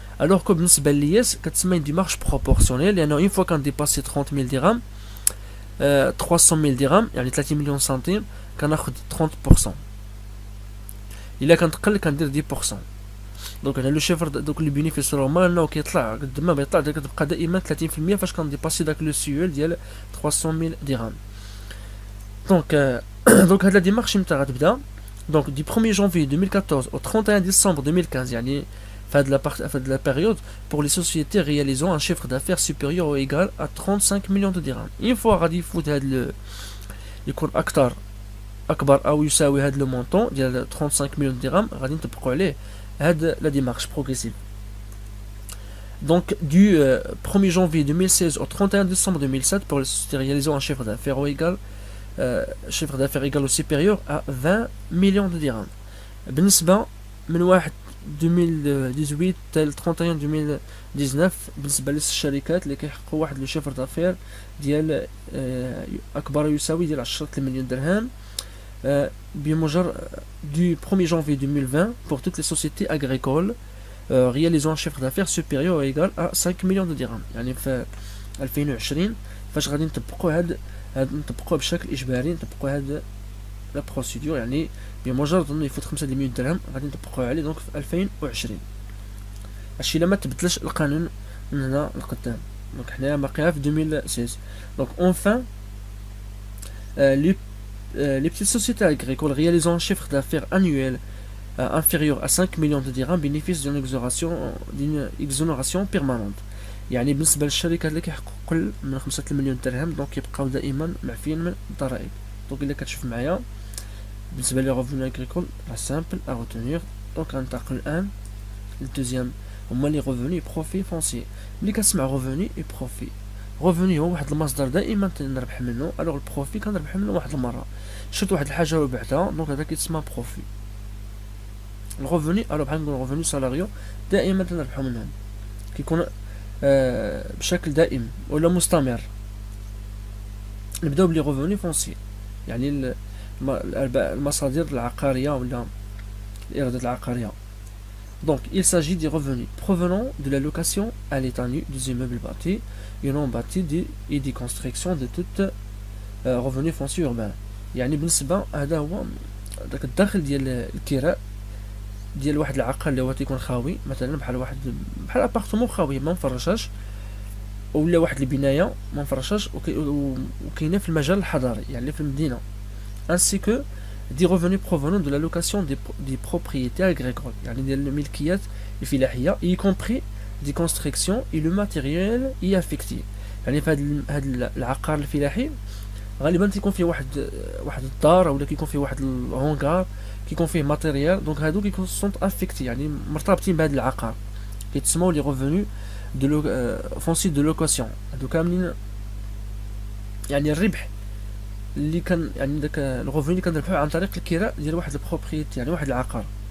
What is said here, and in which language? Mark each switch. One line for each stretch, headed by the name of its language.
Arabic: الوغ كو بالنسبة للياس كتسمى اون ديمارش بروبورسيونيل، لأنه اون فوا كنديباسي 30,000 درهم 300,000 درهم يعني 30 مليون سنتيم كناخد 30%. إلا كنتقل كندير 10%. دونك هنا لو شيفر دوك لي بينيفيس نورمال انه كيطلع قد ما بيطلع كتبقى دائما 30% فاش كنديباسي داك لو سيول ديال 300,000 درهم. دونك دونك هاد لا ديمارش متى غتبدا؟ دونك دي
French: 1er janvier 2014 au 31 décembre 2015،
Arabic: يعني فهاد لا بيريود
French: pour les sociétés réalisant un chiffre d'affaires supérieur ou égal à 35 millions de dirhams.
Arabic: une fois غادي يفوت هاد يكون اكبر او يساوي هاد لو مونطون ديال 35 مليون درهم غادي نطبقوا عليه هاد لا ديمارش بروغريسيف.
French: Donc du 1er janvier 2016 au 31 décembre 2007 pour les sociétés réalisant un chiffre d'affaires égal ou supérieur à 20 millions de dirhams.
Arabic: بالنسبة من 1 2018 حتى 31 2019 بالنسبة للشركات اللي كيحققوا واحد لو شيفر دافير ديال أكبر يساوي ديال 10 مليون درهم بمجرد
French: du 1er janvier 2020 pour toutes les sociétés agricoles réalisant un chiffre d'affaires supérieur ou égal à 5 millions de dirhams.
Arabic: يعني في 2020 فاش غادي نطبقوا نطبقوها بشكل اجباري، نطبقوا هاد لا بروسيدور، يعني بمجرد انه يفوت 5 مليون درهم غادي نطبقوها عليه دونك في 2020. هادشي الا ما تبدلش القانون من هنا لقدام. دونك حنايا باقيين في 2016.
French: دونك اونفان les petites sociétés agricoles réalisant un chiffre d'affaires annuel inférieur à 5 millions de dirhams bénéficient d'une exonération permanente.
Arabic: يعني بالنسبة للشركات اللي كيحققوا قل من 5 مليون درهم دونك كيبقاو دائما معفيين من الضرائب. دونك إلا كتشوف معايا بالنسبة لي ريفونو اغريكول راه سامبل ا روتونيغ. دونك غننتقل الآن للدوزيام هما لي ريفونو بروفي فونسي. ملي كنسمع ريفونو بروفي، ريفونو هو واحد المصدر دائما تنربح منه، الوغ البروفي كنربح منه واحد المرة، شرت واحد الحاجة وبعتها دونك هذا كيتسمى بروفي. الريفونو الوغ بحال نقولو ريفونو سالاريو دائما تنربحو منهم، كيكون بشكل دائم ولا مستمر. نبداو بلي ريفونو فونسي، يعني المصادر العقارية ولا الإيرادات العقارية.
French: Donc il s'agit des revenus provenant de la location à l'état nu des immeubles bâtis et non bâtis et des constructions de toutes revenus fonciers urbains.
Arabic: يعني بالنسبة هذا هو داك الدخل ديال الكراء ديال واحد العقار اللي هو تيكون خاوي، مثلا بحال ابارتمون خاوي ما مفرشاش، ولا واحد البنايه ما مفرشاش وكاينه في المجال الحضري يعني في المدينه.
French: ainsi que des revenus provenant de la location des propriétés agricoles،
Arabic: يعني ديال الملكيات الفلاحيه
French: y compris des constructions et le matériel y affecté.
Arabic: يعني في هذا العقار الفلاحي غالبا تيكون فيه واحد الدار ولا كيكون فيه واحد الهونغار كيكون فيه ماتيريال، دونك هادو كيكون سونط افيكتي يعني مرتبطين بهذا العقار، كيتسموا لي ريفونو دو فونسي دو لوكاسيون. هادو كاملين يعني الربح اللي كان يعني داك الريفونو اللي كنربحوه عن طريق الكراء ديال واحد البروبريتي يعني واحد العقار.